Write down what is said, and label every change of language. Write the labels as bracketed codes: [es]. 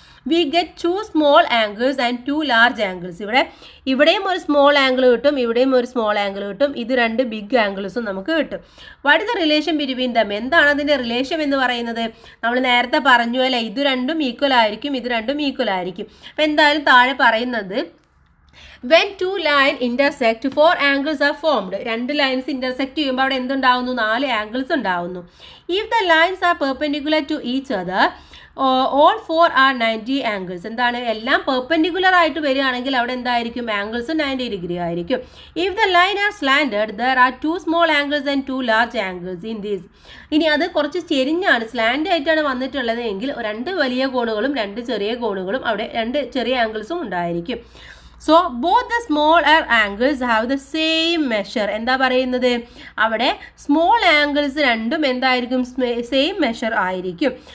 [en] We get 2 small angles and 2 large angles. [ml] ഇവിടെയും ഒരു small angle കിട്ടും, ഇവിടെയും ഒരു സ്മോൾ ആംഗിൾ കിട്ടും. ഇത് രണ്ട് ബിഗ് ആംഗിൾസും നമുക്ക് കിട്ടും. [en] What is the relation between them? [ml] എന്താണ് അതിൻ്റെ റിലേഷൻ എന്ന് പറയുന്നത്? നമ്മൾ നേരത്തെ പറഞ്ഞു അല്ലേ, ഇത് രണ്ടും ഈക്വൽ ആയിരിക്കും, ഇത് രണ്ടും ഈക്വൽ ആയിരിക്കും. അപ്പം എന്തായാലും താഴെ പറയുന്നത് [en] when 2 lines intersect 4 angles are formed. [ml] രണ്ട് ലൈൻസ് ഇന്റർസെക്ട് ചെയ്യുമ്പോൾ അവിടെ എന്തുണ്ടാവുന്നു? 4 ആംഗിൾസ് ഉണ്ടാവുന്നു. [en] if the lines are perpendicular to each other all 4 are 90 angles. [ml] എന്താണ്? എല്ലാം പെർപെൻഡിക്കുലർ ആയിട്ട് വരികയാണെങ്കിൽ അവിടെ എന്തായിരിക്കും? ആംഗിൾസ് 90 ഡിഗ്രി ആയിരിക്കും. [en] if the line are slanted there are 2 small angles and 2 large angles in this. [ml] ഇനി അത് കുറച്ച് ചെരിഞ്ഞാണ്, സ്ലാൻഡ് ആയിട്ടാണ് വന്നിട്ടുള്ളത് എങ്കിൽ 2 വലിയ കോണുകളും 2 ചെറിയ കോണുകളും അവിടെ 2 ചെറിയ ആംഗിൾസും ഉണ്ടായിരിക്കും. [en] So both the small angles have the same measure. [ml] എന്താ പറയുന്നത്? അവിടെ സ്മോൾ ആംഗിൾസ് രണ്ടും എന്തായിരിക്കും? സെയിം മെഷർ ആയിരിക്കും.